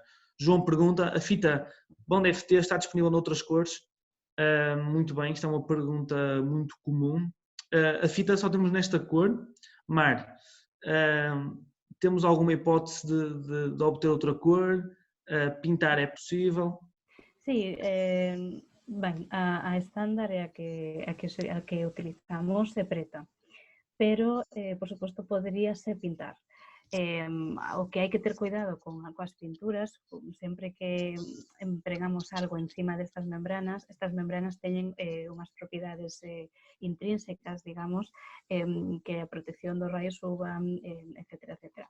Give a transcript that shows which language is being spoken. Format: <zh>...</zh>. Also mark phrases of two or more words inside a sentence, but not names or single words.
<pt>João pergunta, a fita Bond FT está disponível noutras cores? Muito bem, isto é uma pergunta muito comum. A fita só temos nesta cor. Mar, temos alguma hipótese de obter outra cor? Pintar é possível?</pt> <gl>Sí, ben, a estándar é a que utilizamos é preta, pero, por suposto, poderíase pintar. O que hai que ter cuidado coas pinturas, sempre que empregamos algo encima destas membranas, estas membranas teñen unhas propiedades intrínsecas, digamos, que a protección dos raios UVA, etcétera, etcétera.</gl>